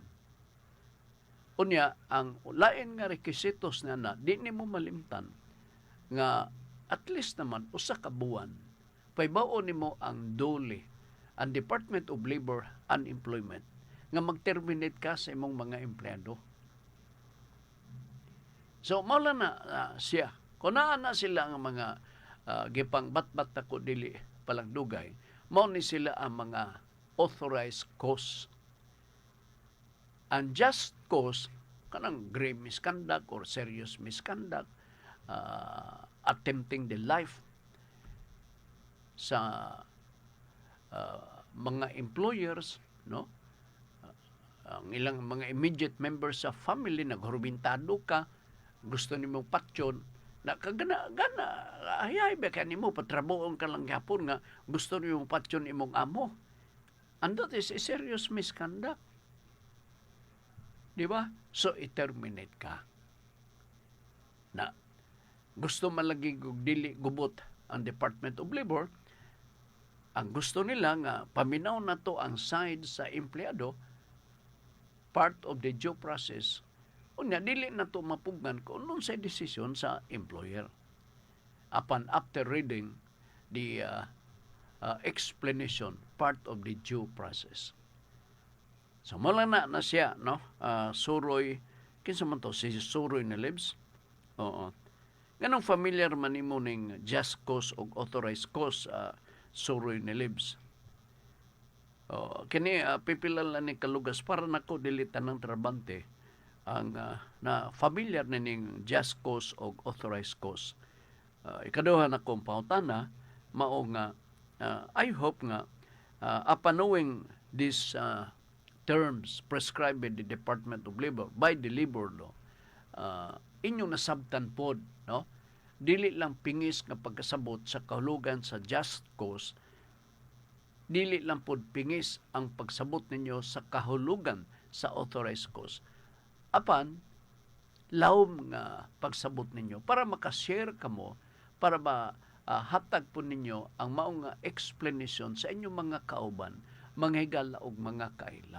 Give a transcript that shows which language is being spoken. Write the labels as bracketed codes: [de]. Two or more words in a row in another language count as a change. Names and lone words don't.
[ceb] Unya, ang lain nga requisitos na di nimo malimtan nga [en] at least [ceb] naman usa ka buwan paybaon nimo ang dole, ang Department of Labor and Employment, nga mag-terminate ka sa imong mga empleyado. So, maula na siya. Kung naa na sila ang mga gipang bat-bat ako dili palang dugay, mao ni sila ang mga authorized cause. [en] Ang just cause, kanang grave misconduct or serious misconduct, attempting the life [ceb] sa mga [en] employers, no? [ceb] Ang ilang mga [en] immediate members [ceb] sa family naghurbintado ka, gusto nimong patyon, na kagana ay ba kanimo patrabuon ka lang gyapon nga gusto nimong patyon imong amo. [en] And that is a serious misconduct. [ceb] Di ba? So i-terminate ka. Na gusto man lagi dili gubot ang Department of Labor, ang gusto nila nga paminaw na to ang side sa empleyado, [en] part of the due process, [ceb] unya dili na to mapugnan kung unong sa decision sa employer. [en] After reading the explanation, part of the due process. [ceb] So mula na siya, no? Suroy, kinsa man to, si Suroy na Libs? Oo. Ganong familiar man nimo ning [en] just cause [ceb] o [en] authorized cause, [ceb] Suroy na Libs. Kini pipilan lang ni kalugas para nako dili tanang trabante ang na familiar na ning [en] just cause [ceb] o [en] authorized cause. [ceb] Ikaduha na kong pautana mao nga [en] I hope nga upon knowing these terms prescribed by the Department of Labor by the labor law, [ceb] inyo nasabtan pod, no? Dili lang pingis nga pagkasabot sa kahulugan sa [en] just cause, [ceb] dili lang pod pingis ang pagsabot ninyo sa kahulugan sa [en] authorized cause. [ceb] Apan lawom nga pagsabot ninyo para makashare kamo, para hatag po ninyo ang maong nga explanation sa inyong mga kauban, mga higala og mga kaila.